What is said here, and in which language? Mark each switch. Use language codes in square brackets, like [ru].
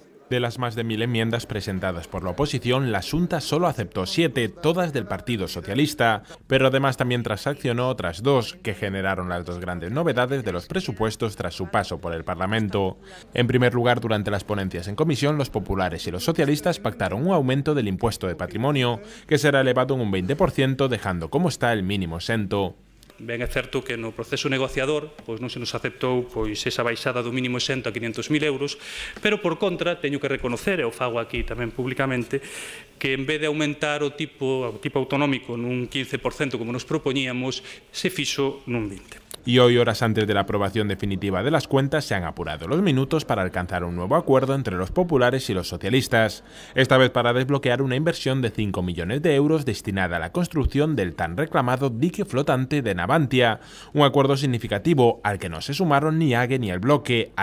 [es] De las más de 1000 enmiendas presentadas por la oposición, la Xunta solo aceptó 7, todas del Partido Socialista, pero además también transaccionó otras 2, que generaron las 2 grandes novedades de los presupuestos tras su paso por el Parlamento. En primer lugar, durante las ponencias en comisión, los populares y los socialistas pactaron un aumento del impuesto de patrimonio, que será elevado en un 20%, dejando como está el mínimo exento. [gl] Ben é certo que no proceso negociador non se nos aceptou esa baixada do mínimo exento a 500.000 euros, pero por contra teño que reconocer, e o fago aquí tamén públicamente, que en vez de aumentar o tipo autonómico nun 15% como nos propoñíamos, se fixo nun 20%. [es] Y hoy, horas antes de la aprobación definitiva de las cuentas, se han apurado los minutos para alcanzar un nuevo acuerdo entre los populares y los socialistas, esta vez para desbloquear una inversión de 5 millones de euros destinada a la construcción del tan reclamado dique flotante de Navantia, un acuerdo significativo al que no se sumaron ni AGE ni el Bloque.